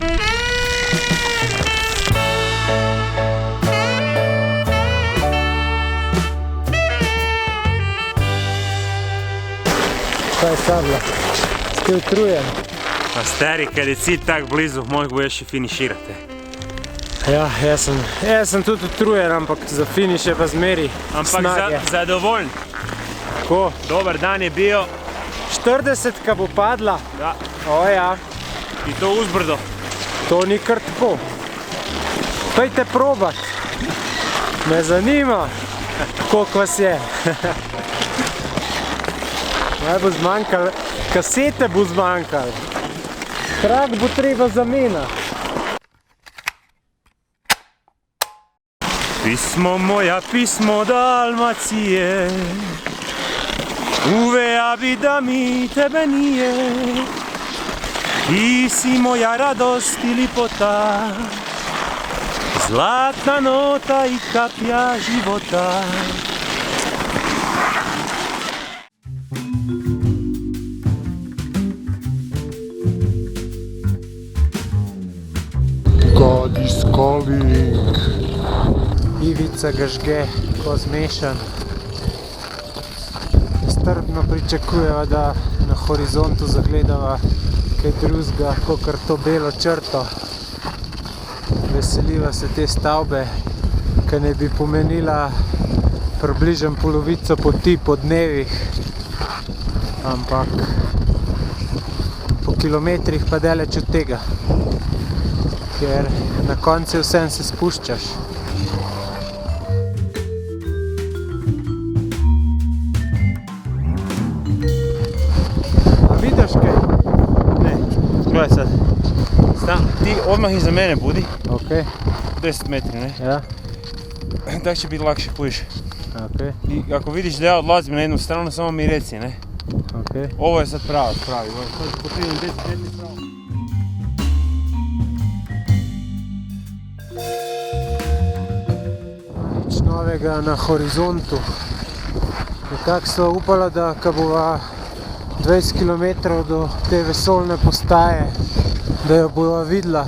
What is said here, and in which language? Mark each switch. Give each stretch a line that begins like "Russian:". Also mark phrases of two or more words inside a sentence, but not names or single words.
Croatian: Šta je Sabla?
Slovenian: Ste utrujen?
Croatian: Pa stari, kad je cilj tak blizu, mogu još i finiširati.
Slovenian: Ja, jaz sem tudi utrujen, ampak za finiš je pa zmeri snage. Ampak zadovoljen. Ko?
Croatian: Dobar dan je bio.
Slovenian: 40 bo padla? Da. O ja,
Croatian: I to uzbrdo.
Slovenian: to ni kar tako. Pejte probat. Me zanima, koliko vas je. Naj bo zmanjkalo, kasete bo zmanjkalo. Trak bo treba zamenjati.
Croatian: Pismo moja, pismo Dalmacije, uvea bi da mi tebe nije. Ti si moja radost i lipota, zlatna nota i kapja života.
English: God is calling.
Slovenian: Ivica ga žge, ko zmešan. Strpno pričakujeva, da na horizontu zagledava kaj drugega, kakor to belo črto. Veseliva se te stavbe, ki ne bi pomenila približno polovico poti po dnevih, ampak po kilometrih pa daleč od tega, ker na koncu vsem se spuščaš. A vidiš kaj? Ne,
Croatian: gledaj sad. Ti odmah iza mene budi, Ok, 10 metri, ne? ja, Tak će biti lakše, pudiš. ok, I ako vidiš da ja odlazim na jednu stranu, samo mi reci, ne? ok. Ovo je sad pravi, ovo je sad pokrivim 10 metri pravo.
Slovenian: Nič novega na horizontu. Nekako so upala, da ko bova 20 km do te vesoljne postaje, da jo bojo videla.